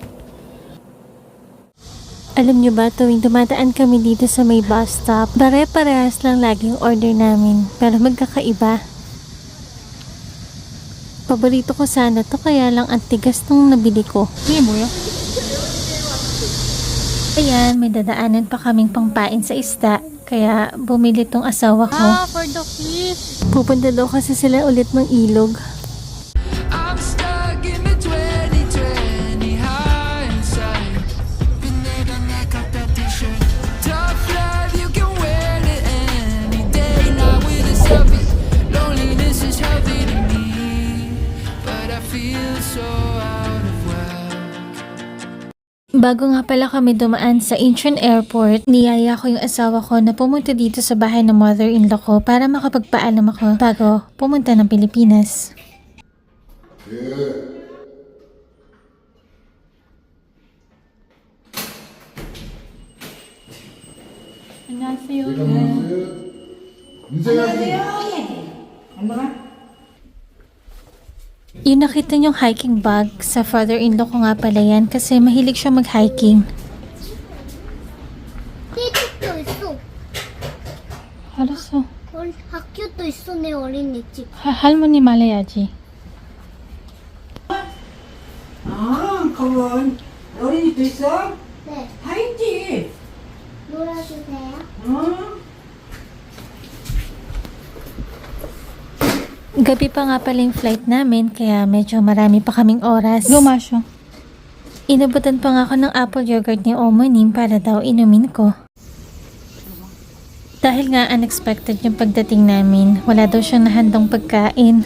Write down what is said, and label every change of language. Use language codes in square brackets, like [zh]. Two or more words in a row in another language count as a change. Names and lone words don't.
[tl] Alam nyo ba, tuwing dumadaan kami dito sa may bus stop, pare-parehas lang lagi yung order namin, pero magkakaiba. Paborito ko sana to, kaya lang ang tigas nung nabili ko. Hindi mo yun. Ayan, may dadaanan pa kaming pangpain sa isda, kaya bumili tong asawa ko. [en] For the fish. [tl] Pupunta daw kasi sila ulit ng ilog. [en] I'm stuck in the 2020 hindsight. [tl] Pinega na competition. [en] Tough love, you can wear it any day. Not with a selfie. Loneliness is healthy to me. But I feel so out of whack. [tl] Bago nga pala kami dumaan sa Incheon Airport, niyaya ko yung asawa ko na pumunta dito sa bahay ng mother-in-law ko para makapagpaalam ako bago pumunta ng Pilipinas. [ko] 안녕하세요. [tl] Yung nakita niyong [en] hiking bag, [tl] sa father-in-law ko nga pala yan kasi mahilig siya mag-hiking. [ko] 띠집도 있어. 알았어. 학교도 있어, 내 어린이집. 할머니 말해야지. 아, 그건 어린이도 있어? 네, 다 있지. 놀아주세요. [tl] Gabi pa nga pala yung flight namin kaya medyo marami pa kaming oras. [ko] 마셔. [tl] Inabutan pa nga ako ng [en] apple yogurt [tl] ni Omonim para daw inumin ko. Dahil nga unexpected yung pagdating namin, wala daw siyang nahandang pagkain.